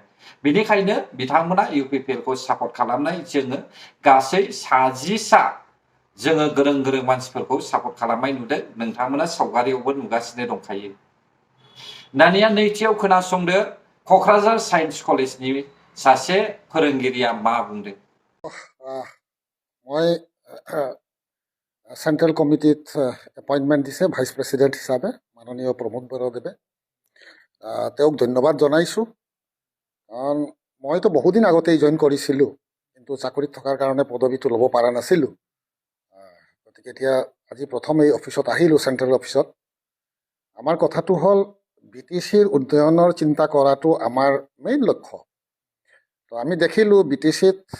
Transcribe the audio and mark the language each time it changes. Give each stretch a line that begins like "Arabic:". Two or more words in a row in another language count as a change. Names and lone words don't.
Bodo: बेनिखायनो बिथांमोना इउपिपिएलखौ सापर्ट खालामनाय जोङो गासै 60 जोङो गोरों गोरों मानसिफोरखौ सापर्ट खालामनाय नुदों नोंथांमोना सावगारियावबो नुगासिनो दंखायो दानिया नैथियाव खोनासंदो क'क्राझार साइन्स कलेजनि सासे फोरोंगिरिया मा बुंदों
Assamese: মই
English: central committee
Assamese: এপইণ্টমেণ্ট দিছে
English: vice president
Assamese: হিচাপে মাননীয় প্ৰমোদ বৰদেৱে তেওঁক ধন্যবাদ জনাইছোঁ কাৰণ মইতো বহুদিন আগতেই জইন কৰিছিলোঁ কিন্তু চাকৰিত থকাৰ কাৰণে পদবীটো ল'ব পৰা নাছিলোঁ গতিকে এতিয়া আজি প্ৰথম এই অফিচত আহিলোঁ
English: central office
Assamese: আমাৰ কথাটো হ'ল BTCৰ উন্নয়নৰ চিন্তা কৰাটো আমাৰ মেইন লক্ষ্য তো আমি দেখিলোঁ BTCত